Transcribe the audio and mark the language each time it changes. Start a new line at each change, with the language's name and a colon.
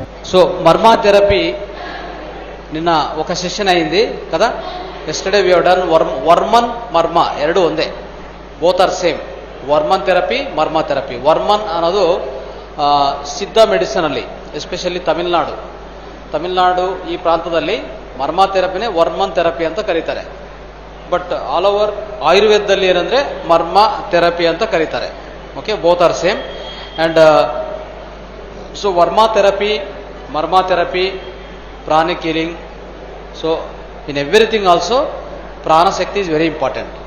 Telugu: So marma therapy నిన్న ఒక session అయింది కదా.
English: yesterday we have done వర్మన్ మర్మా
Kannada: ಎರಡು ಒಂದೇ,
English: Both are same.
Kannada: Varman therapy marma therapy. Varman ಅನ್ನೋದು ಸಿದ್ಧ ಮೆಡಿಸಿನ್ ಅಲ್ಲಿ, ಎಸ್ಪೆಷಲಿ ತಮಿಳುನಾಡು ಈ ಪ್ರಾಂತದಲ್ಲಿ ಮರ್ಮಾ ಥೆರಪಿನೇ ವರ್ಮನ್ ಥೆರಪಿ ಅಂತ ಕರೀತಾರೆ.
English: but all over
Kannada: ಆಯುರ್ವೇದದಲ್ಲಿ ಏನಂದ್ರೆ ಮರ್ಮಾ ಥೆರಪಿ ಅಂತ ಕರೀತಾರೆ.
English: Okay, both are same. And so Varma therapy, Marma therapy, pranic healing. So in everything also ప్రాణశక్తి is very important.